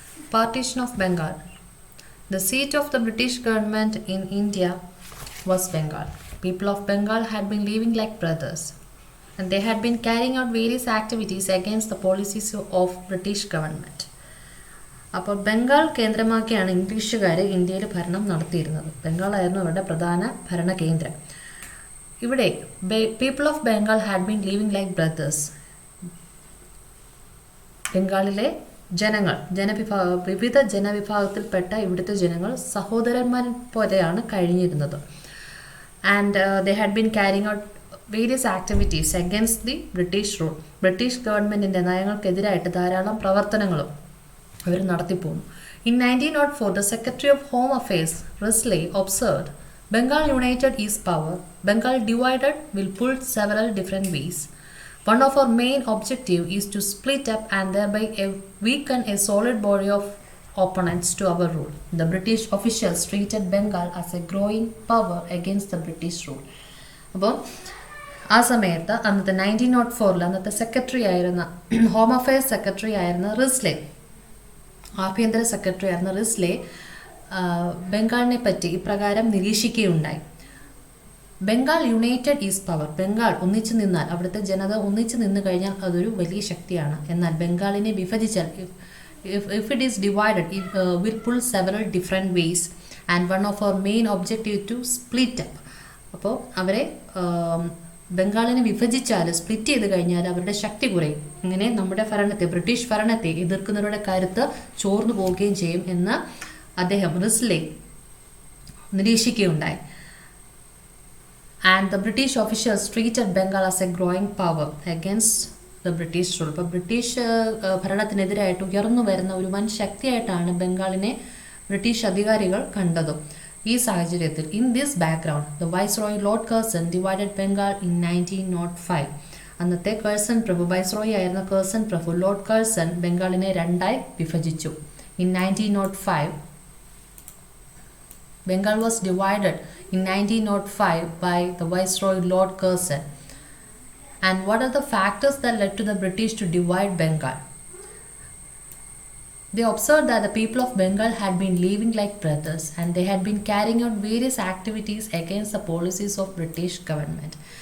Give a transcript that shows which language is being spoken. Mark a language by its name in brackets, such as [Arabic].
[English] Partition of Bengal. The seat of the British government in India was Bengal. People of Bengal had been living like brothers, and they had been carrying out various activities against the policies of British government. [Malayalam] അപ്പോൾ ബംഗാൾ കേന്ദ്രമാക്കിയാണ് ഇംഗ്ലീഷുകാർ ഇന്ത്യയിൽ ഭരണം നടത്തിയിരുന്നത്. ബംഗാളായിരുന്നു അവരുടെ പ്രധാന ഭരണ കേന്ദ്രം. ഇവിടെ [English] People of Bengal had been living like brothers. [Malayalam] ബംഗാളിലെ ജനങ്ങൾ വിവിധ ജനവിഭാഗത്തിൽപ്പെട്ട ഇവിടുത്തെ ജനങ്ങൾ സഹോദരന്മാർ പോലെയാണ് കഴിഞ്ഞിരുന്നത്. [English] And they had been carrying out various activities against the British rule. [Malayalam] British ഗവൺമെൻറ്റിൻ്റെ നയങ്ങൾക്കെതിരായിട്ട് ധാരാളം പ്രവർത്തനങ്ങളും അവർ നടത്തിപ്പോന്നു. [English] In 1904, the Secretary of Home Affairs, Risley, observed, Bengal united is power. Bengal divided will pull several different ways. One of our main objective is to split up and thereby weaken a solid body of opponents to our rule. The British officials treated Bengal as a growing power against the British rule. [Malayalam] അപ്പോൾ ആ സമയത്ത് അന്നത്തെ 1904 അന്നത്തെ secretary ആയിരുന്ന home affairs secretary ആയിരുന്ന റിസ്ലെ, ആഭ്യന്തര secretary ആയിരുന്ന റിസ്ലെ ബംഗാളിനെ പറ്റി ഇപ്രകാരം നിരീക്ഷിക്കുകയുണ്ടായി. [English] Bengal united is power. [Malayalam] Bengal ഒന്നിച്ചു നിന്നാൽ, അവിടുത്തെ ജനത ഒന്നിച്ചു നിന്ന് കഴിഞ്ഞാൽ അതൊരു വലിയ ശക്തിയാണ്. എന്നാൽ ബംഗാളിനെ വിഭജിച്ചാൽ, [English] if it is divided, it will pull several different ways and one of our main objective to split up. [Malayalam] അപ്പോൾ അവരെ ബംഗാളിനെ വിഭജിച്ചാൽ, സ്പ്ലിറ്റ് ചെയ്ത് കഴിഞ്ഞാൽ അവരുടെ ശക്തി കുറയും. ഇങ്ങനെ നമ്മുടെ ഭരണത്തെ, ബ്രിട്ടീഷ് ഭരണത്തെ എതിർക്കുന്നവരുടെ കരുത്ത് ചോർന്നു പോവുകയും ചെയ്യും എന്ന് അദ്ദേഹം റിസ്ലെ നിരീക്ഷിക്കുകയുണ്ടായി. [English] And the British officials treated Bengal as a growing power against the British rule. [Malayalam] അപ്പോൾ ബ്രിട്ടീഷ് ഭരണത്തിനെതിരായിട്ട് ഉയർന്നു വരുന്ന ഒരു വൻ ശക്തിയായിട്ടാണ് ബംഗാളിനെ ബ്രിട്ടീഷ് അധികാരികൾ കണ്ടതും. ഈ സാഹചര്യത്തിൽ [English] In this background the viceroy Lord Curzon divided Bengal in 1905. [Malayalam] അന്നത്തെ കഴ്സൺ പ്രഭു, വൈസ്രോയി ആയിരുന്ന കഴ്സൺ പ്രഭു ലോർഡ് കഴ്സൺ ബംഗാളിനെ രണ്ടായി വിഭജിച്ചു. [English] In 1905 Bengal was divided in 1905 by the Viceroy Lord Curzon. And what are the factors that led to the British to divide Bengal? They observed that the people of Bengal had been living like brothers and they had been carrying out various activities against the policies of British government.